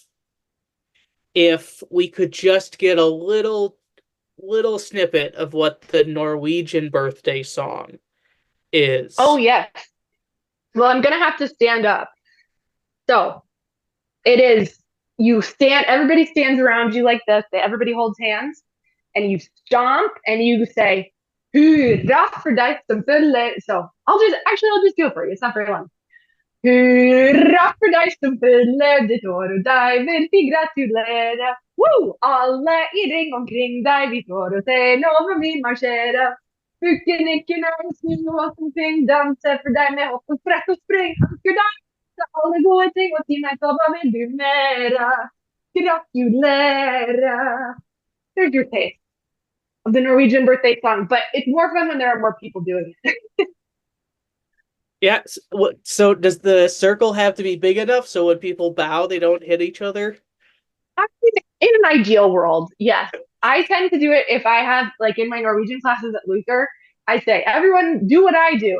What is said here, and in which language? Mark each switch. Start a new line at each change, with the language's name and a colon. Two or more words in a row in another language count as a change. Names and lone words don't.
English: If we could just get a little snippet of what the Norwegian birthday song Oh, is. yes. Well, I'm going to have to stand up. So it is, everybody stands around you like this. Everybody holds hands and you stomp and you say,
Norwegian: Hurra for deg som fyller.
English: So I'll just do it for you. It's not very long.
Norwegian: Hurra for deg som fyller ditt år och deg vill vi gratulera. Woo! Alle i ring omkring deg, vi står og ser nå hvor vi marsjerer. Bukkenikkene snu oss omkring, danser for deg med hopp og sprett og spring. Ønsker deg alle gode ting og si meg så hva vil du mere? Gratulere.
English: There's your taste of the Norwegian birthday song, but it's more fun when there are more people doing it. Yeah, so does the circle have to be big enough so when people bow, they don't hit each other? Actually, in an ideal world, yes. I tend to do it if I have, like in my Norwegian classes at Luther, I say, everyone do what I do.